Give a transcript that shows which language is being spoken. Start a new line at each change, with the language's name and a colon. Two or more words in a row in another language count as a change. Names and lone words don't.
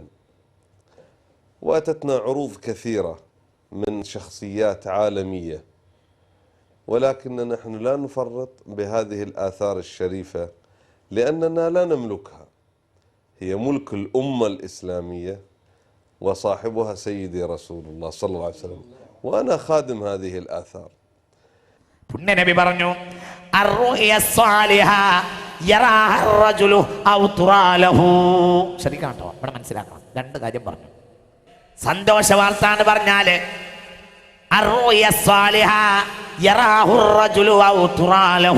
Arabic: وأتتنا عروض كثيرة من شخصيات عالمية، ولكن نحن لا نفرط بهذه الآثار الشريفة لأننا لا نملكها، هي ملك الأمة الإسلامية وصاحبها سيدي رسول الله صلى الله عليه وسلم، وأنا خادم هذه الآثار.
Malayalam: പുണ്യനബി പറഞ്ഞു
Arabic: الرؤيا الصالحة يراها الرجل أو ترى له.
Malayalam: ശരിക്കും കേട്ടോ, ഇവിടെ മനസ്സിലാക്കണം. രണ്ട് കാര്യം പറഞ്ഞു. സന്തോഷ വാർത്ത എന്ന് പറഞ്ഞാല്
Arabic: الرؤيا الصالحة يراها الرجل أو ترى له.